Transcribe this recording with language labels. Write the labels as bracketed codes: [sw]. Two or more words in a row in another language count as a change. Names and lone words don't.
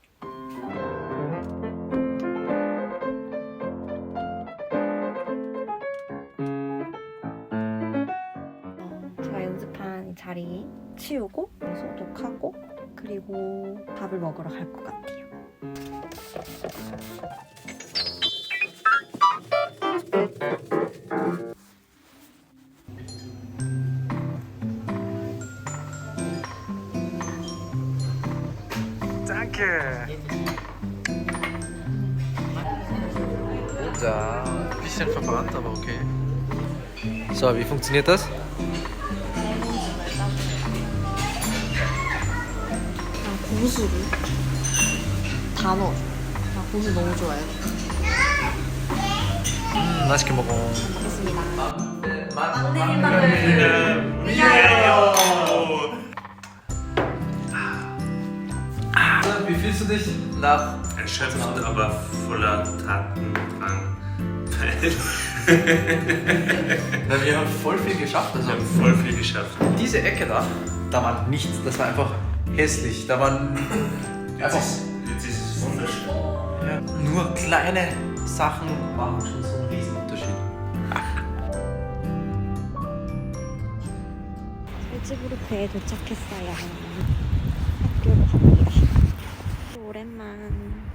[ko] 제가 연습한 이 자리 치우고 소독하고 그리고 밥을 먹으러 갈 것 같아요. [de] Danke. Rosa. Bisschen verbrannt, aber okay. So, wie funktioniert das? [ko] 고수를 다 넣어. 나 고수 너무 좋아해요. 맛있게 먹어. 먹겠습니다. [de] Wie fühlst du dich nach? Erschöpft, aber voller Tatendrang. Na, wir haben voll viel geschafft. Also Wir haben voll viel geschafft. diese Ecke da war nichts. Das war einfach hässlich. Da waren Jetzt einfach ist es wunderschön. ja, nur kleine Sachen machen schon so einen riesen Unterschied. [ko] 살츠부르크에 도착했어요. 학교로 갑니다. 오랜만.